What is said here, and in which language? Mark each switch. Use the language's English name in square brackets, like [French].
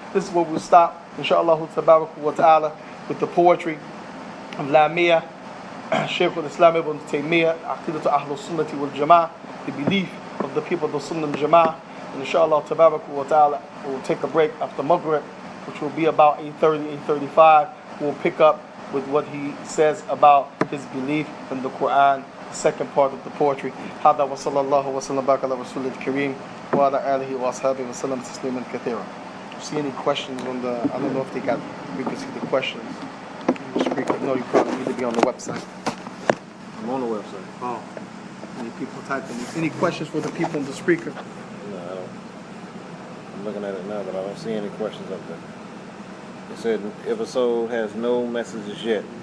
[English] This is where we'll stop, inshaAllah ta'ala, with the poetry of Lamiyah, Shaykh al-Islam ibn Taymiyyah, Aqidatu Ahlul Sunnati wal Jama'ah, the belief of the people of the Sunnah and Jama'ah. And inshaAllah ta'ala, we'll take a break after Maghrib, which will be about 8:30, 8:35. We'll pick up with what he says about his belief in the Quran, the second part of the poetry. [Arabic] هذا وصلى الله وسلم وبارك على رسول الكريم وعلى آله وأصحابه وسلم تسليما كثيرا. [English] See any questions on the? I don't know if they got. We can see the questions. No, you probably need to be on the website. I'm on the website. Oh, any people typing? Any questions for the people on the speaker? No, I don't. I'm looking at it now, but I don't see any questions up there. It said, if a soul has no messages yet.